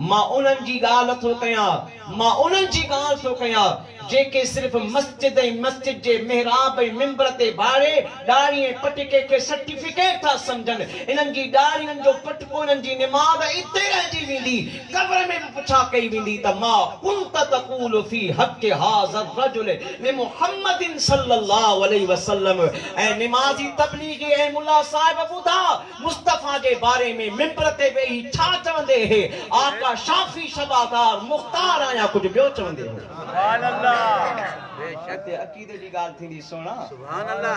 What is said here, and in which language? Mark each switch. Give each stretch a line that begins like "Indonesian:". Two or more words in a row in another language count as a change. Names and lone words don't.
Sindhi: मां उन्हनि जी ॻाल्हि थो कयां मां उन्हनि जी ॻाल्हि थो कयां जेके सिर्फ़ मस्जिद ऐं मस्जिद जे मेहराब ऐं मिंबर ते भाड़े ॾाढ़ी ऐं पटके खे सर्टिफिकेट था सम्झनि। इन्हनि जी ॾाढ़ियुनि जो पटको इन्हनि जी निमाज़ इते रहिजी वेंदी क़ब्र में बि पुछा कई वेंदी त
Arabic: ما كنت تقول في حق هذا الرجل لمحمد صلى الله عليه وسلم.
Sindhi: ऐं निमाज़ी तबलीगी ऐं मुल्ला साहिब ॿुधा मुस्तफ़ा जे बारे में मिंबर ते वेही छा चवंदे हे आका शाफी शबादार मुख्तार आया कुझु ॿियो चवंदे हो।
Arabic: سبحان الله
Sindhi: बेशक अक़ीदे जी ॻाल्हि थींदी सोना
Arabic: سبحان الله.